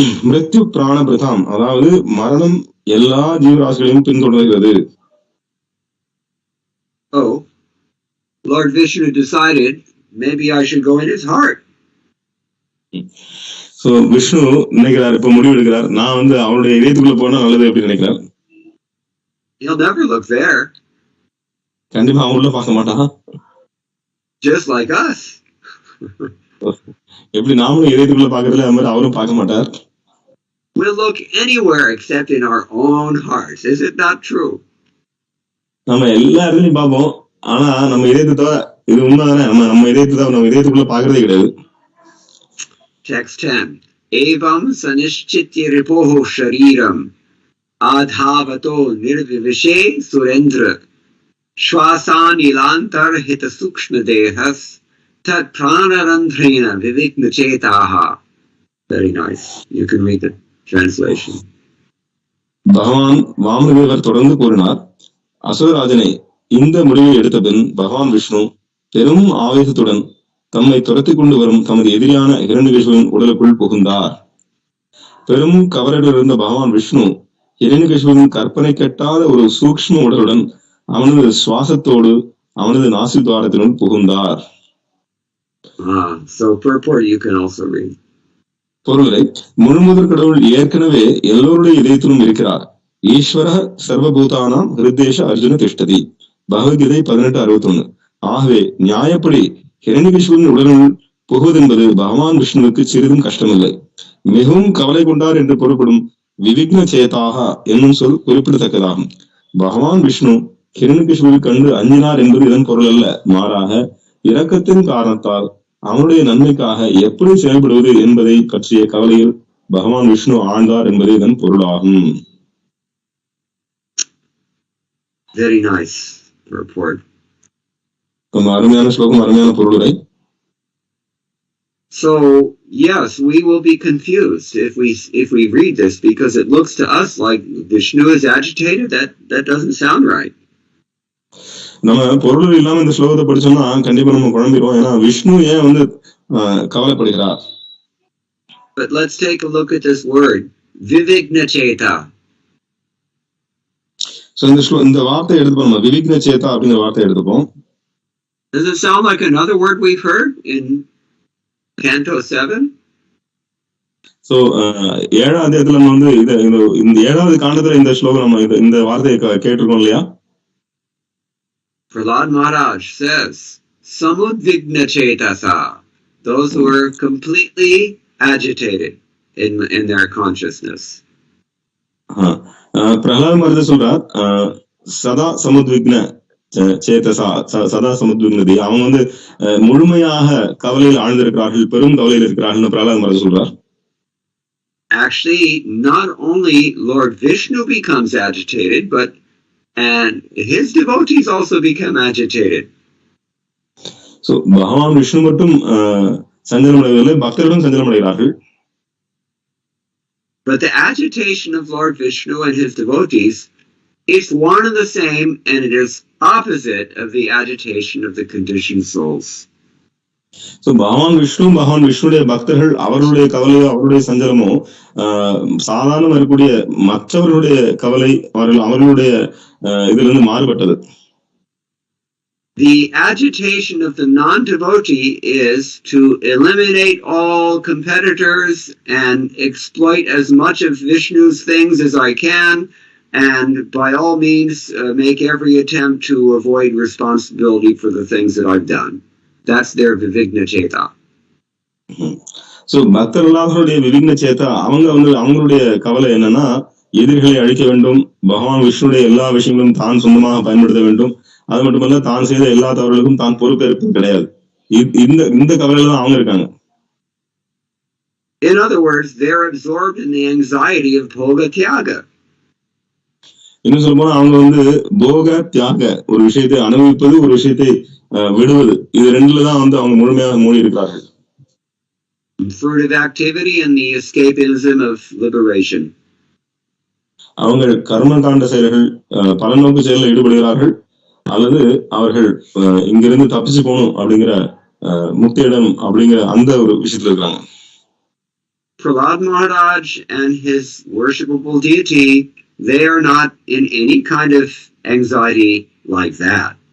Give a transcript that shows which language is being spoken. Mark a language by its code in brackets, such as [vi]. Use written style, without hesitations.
[sa] மிருத்யு பிராணபிரதாம், [ta] அதாவது மரணம் எல்லா ஜீவராசிகளையும் பின்தொடர்கிறது. [en] Oh, Lord Vishnu decided maybe I should go in his heart. [ta] So Vishnu நினைக்கிறார், இப்ப முடிவு எடுக்கிறார், நான் வந்து அவருடைய இதயத்துக்குள்ள போனா நல்லது அப்படின்னு நினைக்கிறார். [en] He'll never look there. [ta] கண்டிப்பா அவன் உள்ள பார்க்க மாட்டான். [en] Just like us. [ta] எப்படி நாமளும் இதயத்துக்குள்ள பாக்குறதுல அது மாதிரி அவரும் பார்க்க மாட்டார். [en] We'll look anywhere except in our own hearts. Is it not true? [ta] நம்ம எல்லா இடத்துலயும் பார்ப்போம், ஆனா நம்ம இதயத்தை, இது உண்மைதானே, நம்ம இதயத்துக்குள்ள பாக்குறதே கிடையாது. [sa] Text 10. Evam sanishchitya ripoho shariram adhavato nirvivishe surendra shwasan ilantar hita sukshma dehas tat pranarandhrena vivigna chetaha. [en] Very nice. You can read the translation. [ta] பகவான் வாமனதேவர் தொடர்ந்து கூறினார், அசுரராஜனை இந்த முடிவை எடுத்த பின் பகவான் விஷ்ணு பெரும் ஆவேசத்துடன் தம்மை துரத்தி கொண்டு வரும் தமது எதிரியான ஹிரண்யகசிபுவின் உடலுக்குள் புகுந்தார். பெரும் கவலையுடன் இருந்த பகவான் விஷ்ணு ஹிரண்யகசிபுவின் கற்பனை கெட்டாத ஒரு சூக்ஷ்ம உடலுடன் அவனது சுவாசத்தோடு அவனது நாசித்வாரத்தினுள் புகுந்தார். [en] So purport you can also read. [ta] பொருளை முழுமுதற் கடவுள் ஏற்கனவே எல்லோருடைய இதயத்திலும் இருக்கிறார். [sa] ஈஸ்வர சர்வபூதானாம் ஹிருதேஷ அர்ஜுன திஷ்டதி. பகவத்கீதை 18:61. [ta] ஆகவே நியாயப்படி ஹிரண்யகசிபுவின் உடலுள் புகுவதென்பது பகவான் விஷ்ணுவுக்கு சிறிதும் கஷ்டமில்லை. மிகவும் கவலை கொண்டார் என்று பொருள்படும் விவிக்ன சேதாக என்னும் சொல் குறிப்பிடத்தக்கதாகும். பகவான் விஷ்ணு ஹிரண்யகிஷிபுவை கண்டு அஞ்சினார் என்பது இதன் பொருள் அல்ல. மாறாக இரக்கத்தின் காரணத்தால் அவனுடைய நன்மைக்காக எப்படி செயல்படுவது என்பதை பற்றிய கவலையில் பகவான் விஷ்ணு ஆழ்ந்தார் என்பது இதன் பொருளாகும். [en] Very nice report. [ta] ரொம்ப அருமையான ஸ்லோகம், அருமையான பொருளுரை. [en] So yes, we will be confused if we read this, because it looks to us like Vishnu is agitated. That doesn't sound right. [ta] நம்ம பொருள் இல்லாம இந்த ஸ்லோகத்தை படிச்சோம்னா கண்டிப்பா நம்ம குழம்பிடுவோம். ஏன்னா விஷ்ணு ஏன் வந்து கவலைப்படுகிறார்? [en] But let's take a look at this word, vivigna cheta. [ta] So இந்த வார்த்தை எடுத்துப்போம், விவிக்ன சேதா அப்படிங்கிற வார்த்தை எடுத்துப்போம். [en] Does it sound like another word we've heard in Canto 7? [ta] So 7வது அத்தியாயத்துல நம்ம வந்து இந்த 7வது காண்டத்துல இந்த ஸ்லோகம் நம்ம இந்த வார்த்தையை கேட்டிருக்கோம் இல்லையா? [en] Prahlad Maharaj says, [sa] samudvigna chetasa, [en] those who are completely agitated in their consciousness. [ta] Prahalad Maharaj சொல்றார், [sa] சதா சமுத்விக்ன சேதசா, சதா சமுத்விக்னதி, [ta] அவங்க வந்து முழுமையாக கவலையில் ஆழ்ந்திருக்கிறார்கள், பெரும் கவலையில் இருக்கிறார்கள் பிரஹ்லாத் மகாராஜ் சொல்றார். [en] Actually, not only Lord Vishnu becomes agitated, and his devotees also become agitated. [ta] So பகவான் விஷ்ணு மட்டும் சஞ்சலமடைவதில்லை, பக்தர்களும் சஞ்சலமடைகிறார்கள். [en] But the agitation of Lord Vishnu and his devotees is one and the same, and it is opposite of the agitation of the conditioned souls. [ta] So பகவான் விஷ்ணுடைய பக்தர்கள் அவர்களுடைய கவலையோ அவருடைய சஞ்சலமோ சாதாரண இருக்கக்கூடிய மற்றவர்களுடைய கவலை அவர்களுடைய இதிலிருந்து மாறுபட்டது. [en] The agitation of the non-devotee is to eliminate all competitors and exploit as much of Vishnu's things as I can, and by all means make every attempt to avoid responsibility for the things that I've done. That's their vivigna cheta. [ta] So பக்தர்களுடைய விவிக்ன சேதா அவங்களுடைய கவலை என்னன்னா, எதிரிகளை அழிக்க வேண்டும், பகவான் விஷ்ணுடைய எல்லா விஷயங்களும் தான் சொந்தமாக பயன்படுத்த வேண்டும், அது மட்டுமல்ல தான் செய்த எல்லா தவறுகளுக்கும் தான் பொறுப்பேற்பது கிடையாது. இந்த கவலையில தான் அவங்க இருக்காங்க. [en] In other words, they're absorbed in the anxiety of bhoga tyaga. [ta] இன்னும் சொல்ல போனா அவங்க வந்து போக தியாக, ஒரு விஷயத்தை அனுபவிப்பது, ஒரு விஷயத்தை விடுவது, இது ரெண்டுல தான் வந்து அவங்க முழுமையாக மூடி இருக்கிறார்கள். [en] Fruitive activity and the escapism of liberation. [ta] அவங்க கர்ம காண்ட செயல்கள், பலநோக்கு செயலில் ஈடுபடுகிறார்கள், அல்லது அவர்கள் இங்கிருந்து தப்பிச்சு போகணும் அப்படிங்கிற முக்தியிடம் அப்படிங்கிற அந்த ஒரு விஷயத்துல இருக்காங்க. [en] Prahlad Maharaj and his worshipable deity, they are not in any kind of anxiety like that.